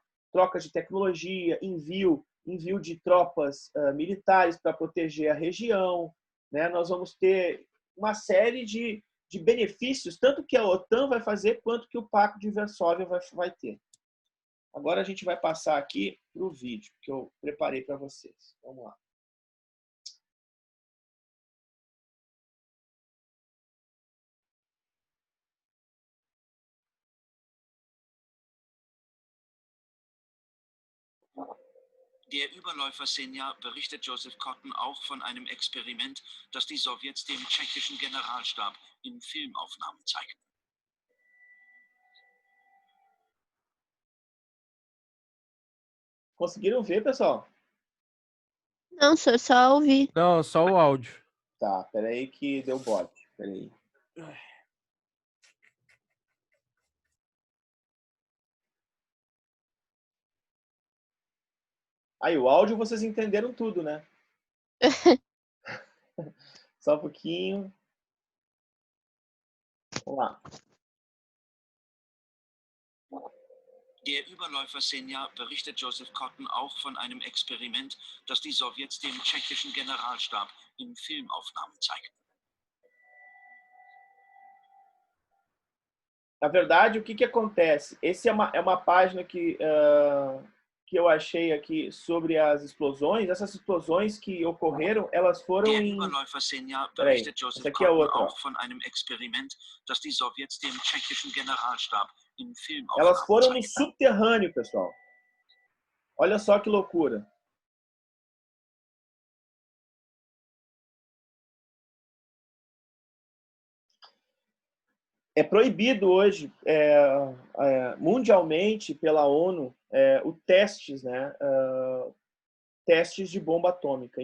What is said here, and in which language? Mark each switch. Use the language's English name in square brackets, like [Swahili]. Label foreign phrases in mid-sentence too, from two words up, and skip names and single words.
[Portuguese] Troca de tecnologia, envio de tropas militares para proteger a região. Né? Nós vamos ter uma série de benefícios, tanto que a OTAN vai fazer, quanto que o Pacto de Varsóvia vai ter. Agora a gente vai passar aqui para o vídeo que eu preparei para vocês. Vamos lá. [German] Der Überläufer Senja berichtet Joseph Cotten auch von einem Experiment, das die Sowjets dem tschechischen Generalstab in Filmaufnahmen zeigten. [Portuguese] Conseguiram ver, pessoal? Não, senhor, só ouvi. Não, só o áudio. Tá, peraí que deu bot. Peraí. Aí, o áudio vocês entenderam tudo, né? Só um pouquinho. Vamos lá. [German] Der Überläufer Senja berichtet Joseph Cotten auch von einem Experiment, das die Sowjets dem tschechischen Generalstab in Filmaufnahmen zeigten. [Portuguese] Na verdade, o que acontece? Essa é uma página que eu achei aqui sobre as explosões. Essas explosões que ocorreram, elas foram [German] Der [Portuguese] em... [German] Überläufer Senja [Portuguese] Peraí, [German] berichtet Joseph [Portuguese] essa aqui é [German] Cotten [Portuguese] outra. [German] auch von einem Experiment, das die Sowjets dem tschechischen Generalstab in [Portuguese] Elas [German] Filmaufnahmen [Portuguese] foram no [German] zeigten. [Portuguese] subterrâneo, pessoal. Olha só que loucura. É proibido hoje, mundialmente, pela ONU, o testes, né, testes de bomba atômica.